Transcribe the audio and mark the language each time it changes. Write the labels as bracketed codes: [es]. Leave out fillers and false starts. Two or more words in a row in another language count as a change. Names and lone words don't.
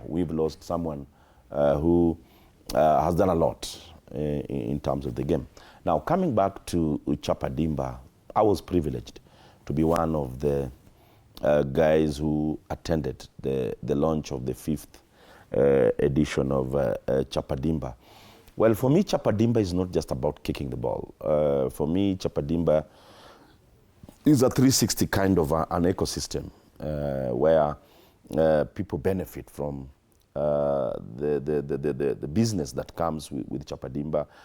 [en] We've lost someone who has done a lot in terms of the game. Now, coming back to Chapa Dimba, I was privileged to be one of the guys who attended the launch of the 5th edition of Chapa Dimba. Well, for me, Chapa Dimba is not just about kicking the ball. For me, Chapa Dimba is a 360 kind of an ecosystem where people benefit from the business that comes with Chapa Dimba.